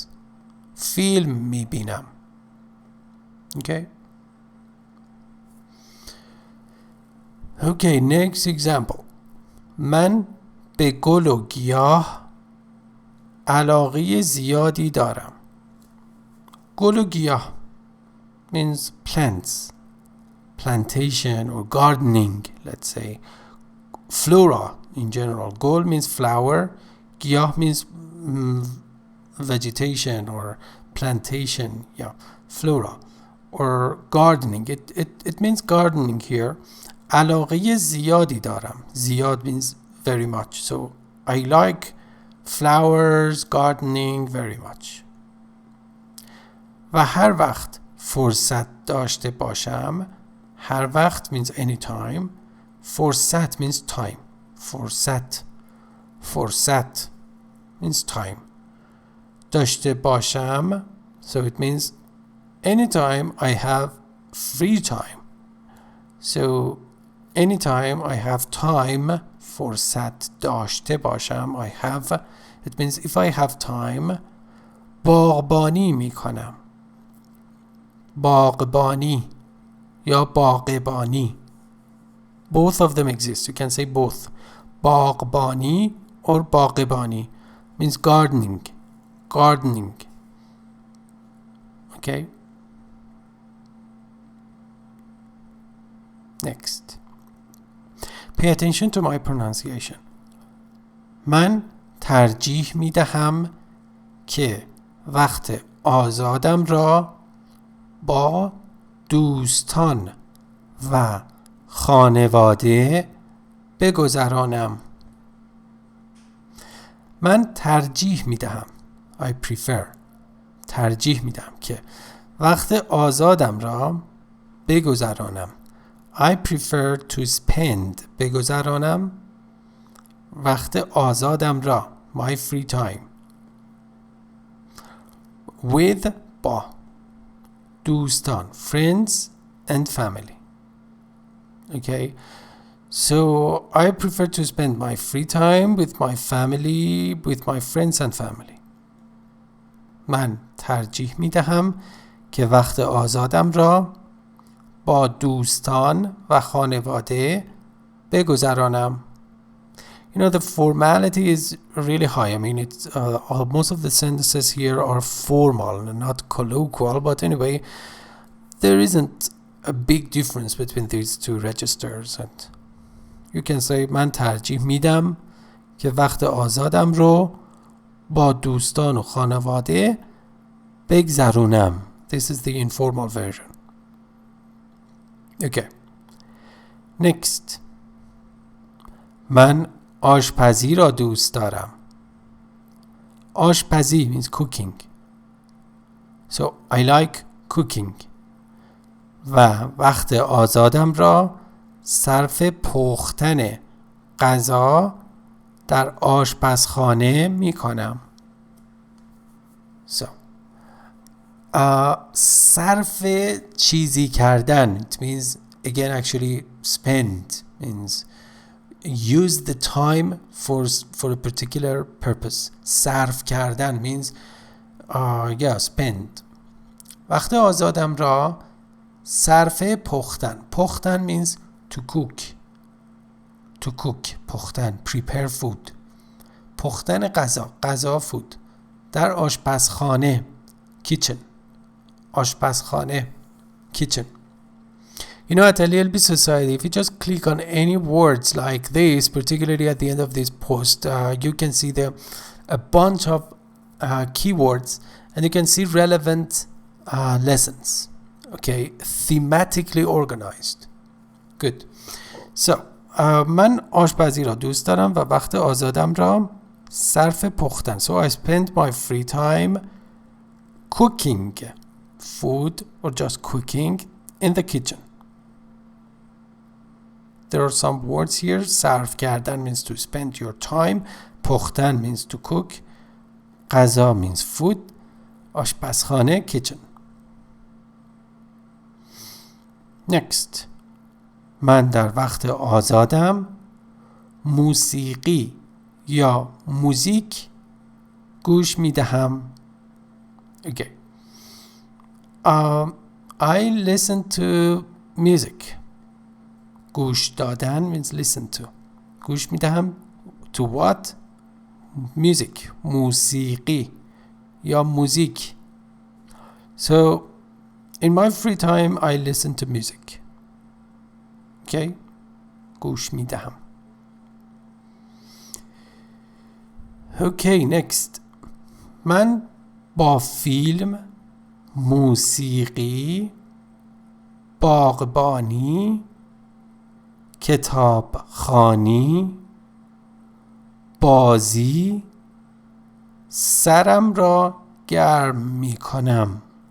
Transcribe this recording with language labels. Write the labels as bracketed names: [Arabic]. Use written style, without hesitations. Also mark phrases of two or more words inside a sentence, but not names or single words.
[Persian] فیلم میبینم. [English] Okay. Okay, next example. [Persian] من به گل و گیاه علاقه زیادی دارم. گل و گیاه [English] means plants, plantation or gardening, let's say. Flora in general. گل means flower. گیاه means vegetation or plantation, yeah, flora, or gardening. It means gardening here. [Persian] علاقه زیادی دارم. زیاد [English] means very much. So I like flowers, gardening very much. [Persian] و هر وقت فرصت داشته باشم. هر وقت [English] means anytime. فرصت means time. فرصت means time. [Persian] داشته باشم. [English] So it means anytime I have free time. So anytime I have time, [Persian] فرصت داشته باشم, [English] I have, it means if I have time, [Persian] باغبانی میکنم. باغبانی یا باغبانی. [English] Both of them exist. You can say both. باغبانی or باغبانی means gardening. Okay. Next. Pay attention to my pronunciation. [Persian] من ترجیح می دهم که وقت آزادم را با دوستان و خانواده بگذرانم. من ترجیح می دهم. [English] I prefer. [Persian] ترجیح می دهم که وقت آزادم را بگذرانم. [English] I prefer to spend. [Persian] بگذرانم وقت آزادم را. [English] My free time. With [Persian] با دوستان. [English] Friends and family. Okay. So I prefer to spend my free time with my family, with my friends and family. [Persian] من ترجیح می دهم که وقت آزادم را با دوستان و خانواده بگذرانم. [English] You know, the formality is really high. I mean, it's most of the sentences here are formal and not colloquial, but anyway, there isn't a big difference between these two registers. And you can say [Persian] من ترجیح میدم که وقت آزادم رو با دوستان و خانواده بگذرونم. [English] This is the informal version. Okay. Next. [Persian] من آشپزی را دوست دارم. [English] آشپزی means cooking. So I like cooking. [Persian] و وقت آزادم را صرف پختن غذا در آشپزخانه می کنم. So صرف چیزی کردن, [English] it means again actually spend, means use the time for a particular purpose. [Persian] صرف کردن [English] means spend. [Persian] وقت آزادم را صرف پختن. [English] پختن means to cook. پختن, prepare food. [Persian] پختن غذا food. در آشپزخانه kitchen. آشپزخانه kitchen. [English] You know, at LLB Society, if you just click on any words like this, particularly at the end of this post, you can see a bunch of keywords, and you can see relevant lessons. Okay, thematically organized. Good. So, [Persian] من آشپزی را دوست دارم و وقت آزادم را صرف پختن. [English] So I spend my free time cooking food or just cooking in the kitchen. There are some words here. [Persian] صرف کردن [English] means to spend your time. پختن means to cook. غذا means food. آشپزخانه kitchen. Next. [Persian] من در وقت آزادم موسیقی یا موزیک گوش می دهم. [English] Okay. I listen to music. [Persian] گوش دادن [English] means listen to. [Persian] گوش می دهم [English] to what? Music. [Persian] موسیقی یا موزیک. [English] So in my free time I listen to music. [Persian] Okay. گوش می دهم. [English] Okay, next. [Persian] من با فیلم موسیقی، باغبانی، کتابخوانی، بازی، سرم را گرم می کنم.